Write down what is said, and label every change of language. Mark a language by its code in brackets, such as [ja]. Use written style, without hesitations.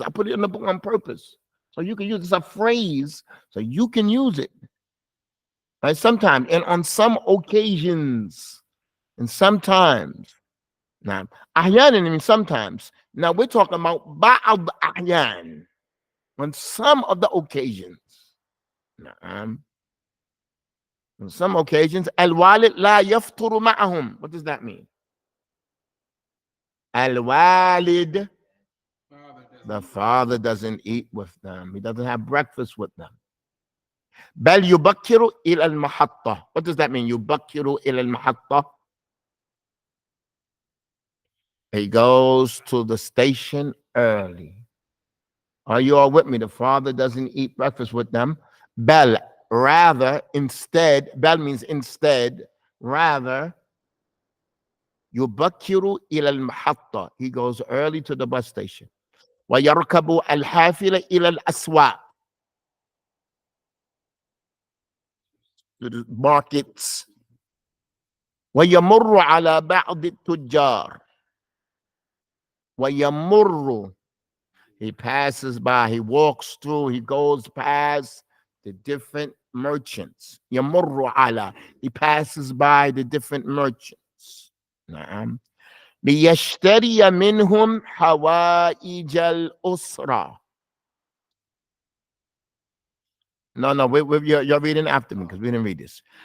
[en] I put it in the book on purpose. So you can use it. It's a phrase, so you can use it. Right? Sometimes, and on some occasions, and sometimes. Now, أحيانا means sometimes. Now we're talking about [ar] بعض أحيان, [en] on some of the occasions. On some occasions, [ar] الوالد لا يفطر معهم. [en] What does that mean? الوالد, the father doesn't eat with them. He doesn't have breakfast with them. [ar] بل يبكر إلى المحطة. [en] What does that mean? [ar] يبكر إلى المحطة. [en] He goes to the station early. Are you all with me? The father doesn't eat breakfast with them. بل, rather, instead. بل means instead, rather. [ar] يبكر إلى المحطة. [en] He goes early to the bus station. [ar] ويركب الحافلة إلى الأسواق. [en] To the markets. [ar] ويمر على بعض التجار. [en] ويمر, he passes by, he walks through, he goes past the different merchants. [ar] يمر على, [en] he passes by the different merchants. [ar] نعم. ليشتري منهم حوائج الأسرة. [en] No, you're reading after me because we didn't read this.